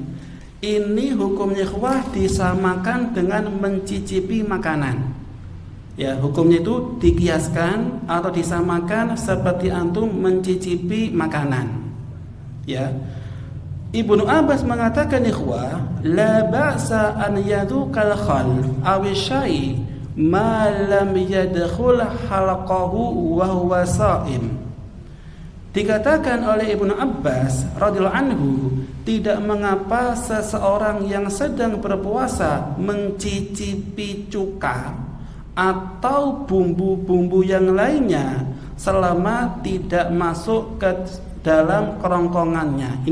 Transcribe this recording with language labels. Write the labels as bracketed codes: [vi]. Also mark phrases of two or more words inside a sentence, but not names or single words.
[id] Ini hukumnya ikhwah disamakan dengan mencicipi makanan. Ya, hukumnya itu dikiaskan atau disamakan seperti antum mencicipi makanan. Ya. Ibnu Abbas mengatakan ikhwah, [ar] لا بأس أن يذوق الخل أو شيء ما لم يدخل حلقه وهو صائم. [id] Dikatakan oleh Ibnu Abbas [ar] رضي الله عنه, [id] tidak mengapa seseorang yang sedang berpuasa mencicipi cuka atau bumbu-bumbu yang lainnya selama tidak masuk ke dalam kerongkongannya.